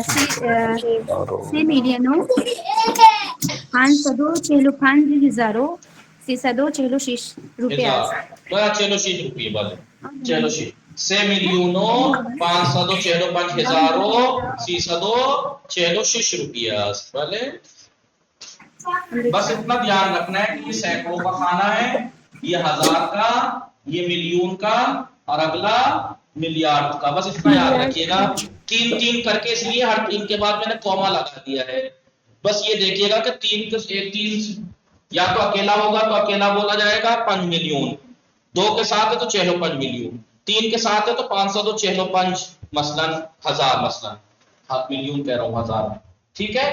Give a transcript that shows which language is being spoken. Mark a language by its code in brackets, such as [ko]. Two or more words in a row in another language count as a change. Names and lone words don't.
[fa] 3 میلیون و 545 هزار و 346 روپیه است. 46 روپیه. بله 46 3 میلیون و 545 هزار و 346 روپیه است. [ur] بله بس اتنا دھیان رکھنا ہے کہ یہ سینکڑوں کا خانہ ہے، یہ 1000 کا، یہ ملین کا، اور اگلا ملیارڈ کا. بس اتنا یاد رکھیے گا. 3 کر کے، اس لیے ہر 3 کے بعد میں نے کوما لگا دیا ہے. بس یہ دیکھیے گا کہ 3 یا تو اکیلا ہوگا تو اکیلا بولا جائے گا 5 ملین، 2 کے ساتھ ہے تو 46 ملین، 3 کے ساتھ ہے تو 546 مثلا 1000 مثلا ملین کہہ رہا ہوں 1000، ٹھیک ہے.